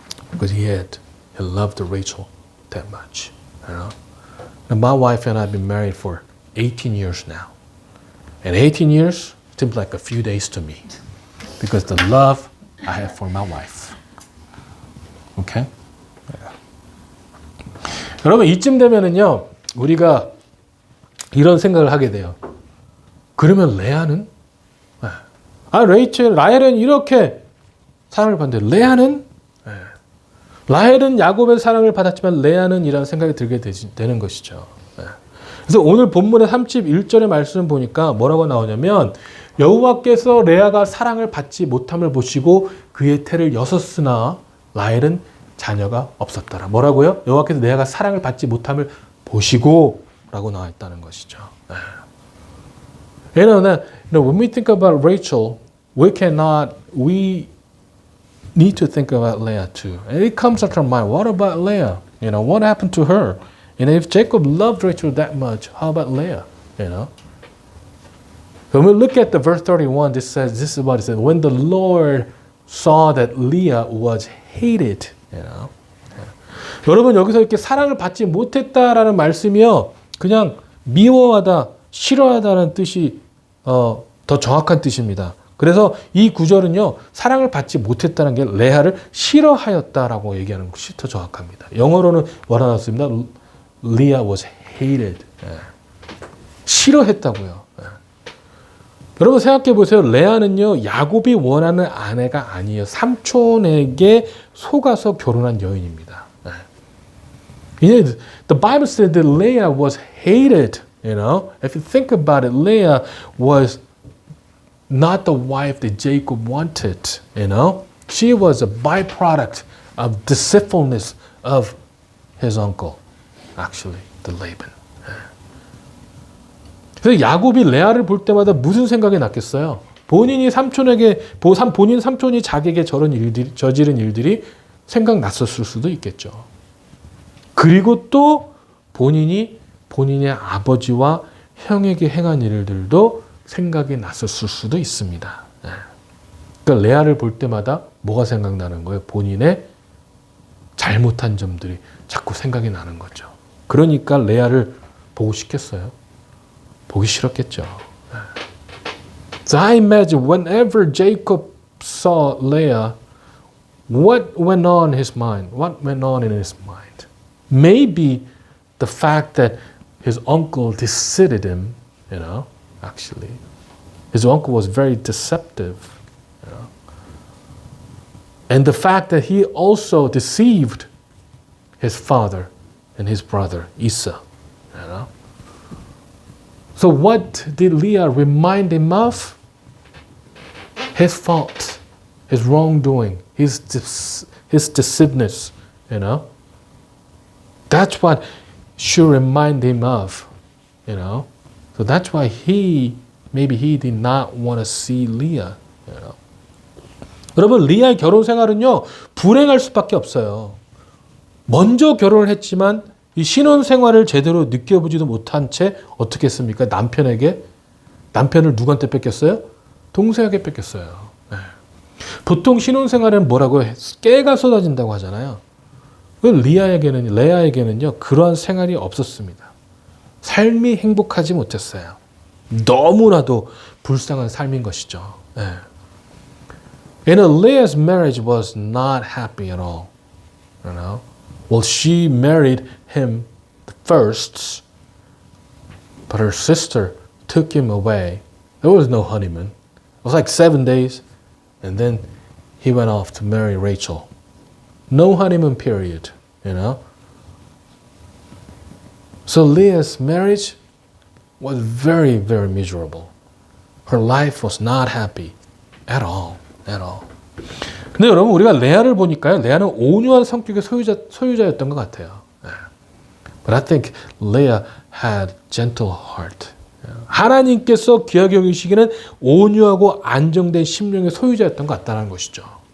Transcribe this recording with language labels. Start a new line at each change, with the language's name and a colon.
English: Because he loved Rachel that much, you know. And my wife and I have been married for 18 years now. And 18 years seems like a few days to me because the love I have for my wife. Okay? Yeah.
Korean: 여러분, 이쯤 되면은요, 우리가 이런 생각을 하게 돼요. 그러면 레아는? 라헬은 이렇게 사랑을 받는데 레아는? 라헬은 야곱의 사랑을 받았지만 레아는? 이라는 생각이 들게 되는 것이죠. 그래서 오늘 본문의 31절의 말씀을 보니까 뭐라고 나오냐면, 여호와께서 레아가 사랑을 받지 못함을 보시고 그의 태를 여섰으나 라헬은 자녀가 없었더라. 뭐라고요? 여호와께서 레아가 사랑을 받지 못함을 보시고 라고 나와 있다는 것이죠.
English: When we think about Rachel, we need to think about Leah too. And it comes to our mind, what about Leah? You know, what happened to her? And if Jacob loved Rachel that much, how about Leah? You know? When we look at the verse 31, this is what it says. When the Lord saw that Leah was hated, you know.
Korean: 여러분, 여기서 이렇게 사랑을 받지 못했다라는 말씀이요, 그냥 미워하다, 싫어하다는 뜻이 더 정확한 뜻입니다. 그래서 이 구절은요, 사랑을 받지 못했다는 게 레아를 싫어하였다라고 얘기하는 것이 더 정확합니다. 영어로는 뭐라 나왔습니다.
English: Leah was hated.
Korean: 싫어했다고요. 여러분 생각해 보세요. 레아는요, 야곱이 원하는 아내가 아니에요. 삼촌에게 속아서 결혼한 여인입니다.
English: The Bible said that Leah was hated. You know, if you think about it, Leah was not the wife that Jacob wanted. You know, she was a byproduct of deceitfulness of his uncle, actually, the Laban.
Korean: 그래서 야곱이 레아를 볼 때마다 무슨 생각이 났겠어요? 본인 삼촌이 자기에게 저지른 일들이 생각났었을 수도 있겠죠. 그리고 또 본인의 아버지와 형에게 행한 일들도 생각이 났었을 수도 있습니다. 그러니까 레아를 볼 때마다 뭐가 생각나는 거예요? 본인의 잘못한 점들이 자꾸 생각이 나는 거죠. 그러니까 레아를 보고 싶겠어요? 보기 싫었겠죠.
English: So I imagine whenever Jacob saw Leah, what went on in his mind? What went on in his mind? Maybe the fact that his uncle deceived him, actually. His uncle was very deceptive. And the fact that he also deceived his father and his brother, Esau. So what did Leah remind him of? His fault, his wrongdoing, his deceiveness, That's what she reminded him of, So that's why maybe he did not want to see Leah,
Korean: 여러분, 리아의 결혼 생활은요, 불행할 수밖에 없어요. 먼저 결혼을 했지만 이 신혼 생활을 제대로 느껴보지도 못한 채 어떻게 했습니까? 남편을 누구한테 뺏겼어요? 동생에게 뺏겼어요. 네. 보통 신혼 생활은 뭐라고 해? 깨가 쏟아진다고 하잖아요. 레아에게는요, 그러한 생활이 없었습니다. 삶이 행복하지 못했어요. 너무나도 불쌍한 삶인 것이죠. 네.
English: And Leah's marriage was not happy at all. Well, she married him first, but her sister took him away. There was no honeymoon. It was like 7 days, and then he went off to marry Rachel. No honeymoon period, So Leah's marriage was very, very miserable. Her life was not happy at all.
Korean: 근데 여러분, 우리가 레아를 보니까요, 레아는 온유한 성격의 소유자였던 것 같아요.
English: But I think Leah had gentle heart.
Korean: 하나님께서 귀하게 여기시기는 온유하고 안정된 심령의 소유자였던 것 같다는 것이죠.